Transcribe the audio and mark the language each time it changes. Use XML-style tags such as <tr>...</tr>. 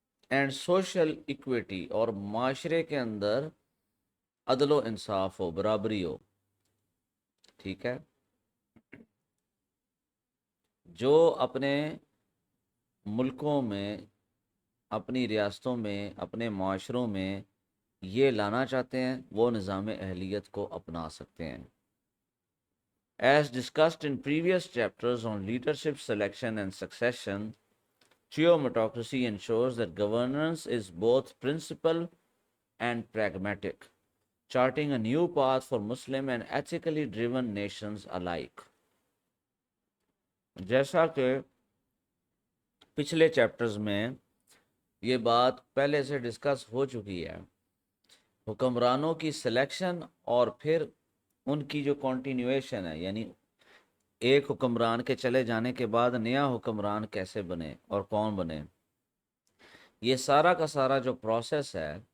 <en>and social equity,</en> <ur>اور معاشرے کے اندر عدل و انصاف ہو، برابری ہو، ٹھیک ہے، جو اپنے ملکوں میں، اپنی ریاستوں میں، اپنے معاشروں میں یہ لانا چاہتے ہیں وہ نظام اہلیت کو اپنا سکتے ہیں.</ur> <en>As discussed in previous chapters on leadership selection and succession, theocratocracy ensures that governance is both principled and pragmatic, charting a new path for Muslim and ethically driven nations alike.</en> <ur>جیسا کہ پچھلے چیپٹرز میں یہ بات پہلے سے discuss ہو چکی ہے، حکمرانوں کی سلیکشن اور پھر ان کی جو کنٹینیویشن ہے، یعنی ایک حکمران کے چلے جانے کے بعد نیا حکمران کیسے بنے اور کون بنے، یہ سارا کا سارا جو پروسیس ہے</ur>